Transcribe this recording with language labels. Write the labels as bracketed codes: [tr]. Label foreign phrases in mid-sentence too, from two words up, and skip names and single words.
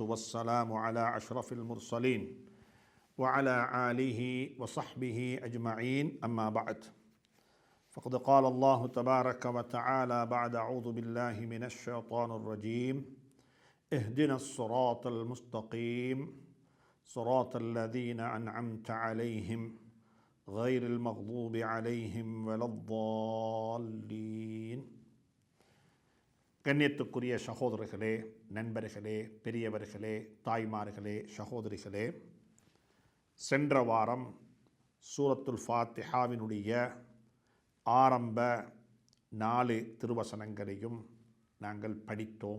[ar] والسلام على أشرف المرسلين وعلى آله وصحبه أجمعين أما بعد فقد قال الله تبارك وتعالى بعد أعوذ بالله من الشيطان الرجيم اهدنا الصراط المستقيم صراط الذين أنعمت عليهم غير المغضوب عليهم ولا الضالين. [ta] கண்ணியத்துக்குரிய சகோதரர்களே, நண்பர்களே, பெரியவர்களே, தாய்மார்களே, சகோதரிகளே, சென்ற வாரம் சூரத்துல் ஃபாத்திஹாவினுடைய ஆரம்ப 4 திருவசனங்களையும் நாங்கள் படித்தோம்.